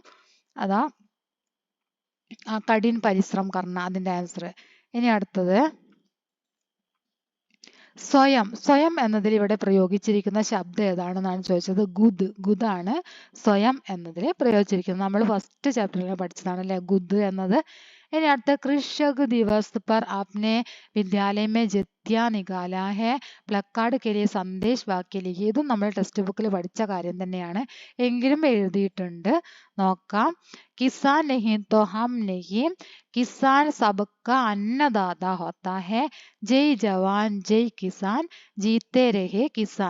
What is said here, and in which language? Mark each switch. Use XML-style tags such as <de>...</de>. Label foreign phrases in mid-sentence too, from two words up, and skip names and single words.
<ml>അതാ</ml> <hi>कठिन परिश्रम करना</hi> <ml>അതിന്റെ ആൻസർ. ഇനി അടുത്തത് സ്വയം. സ്വയം എന്നതിൽ ഇവിടെ പ്രയോഗിച്ചിരിക്കുന്ന ശബ്ദം ഏതാണെന്നാണ് ചോദിച്ചത്. ഗുദാണ് സ്വയം എന്നതിൽ പ്രയോഗിച്ചിരിക്കുന്നത്. നമ്മൾ ഫസ്റ്റ് ചാപ്റ്ററിൽ പഠിച്ചതാണ് അല്ലെ ഗുദ് എന്നത്. ഇനി അടുത്ത</ml> <hi>कृषक दिवस पर आपने विद्यालय में जित्या निकाला है प्लकार्ड के लिए संदेश वाक्य लिखी.</hi> <ml>ഇതും നമ്മൾ ടെക്സ്റ്റ് ബുക്കിൽ പഠിച്ച കാര്യം തന്നെയാണ്, എങ്കിലും എഴുതിയിട്ടുണ്ട്.</ml> <hi>നോക്കാം. किसान नहीं तो हम नहीं. किसान सबका अन्नदाता होता है. जय जवान जय किसान जीते रहें किसान.</hi>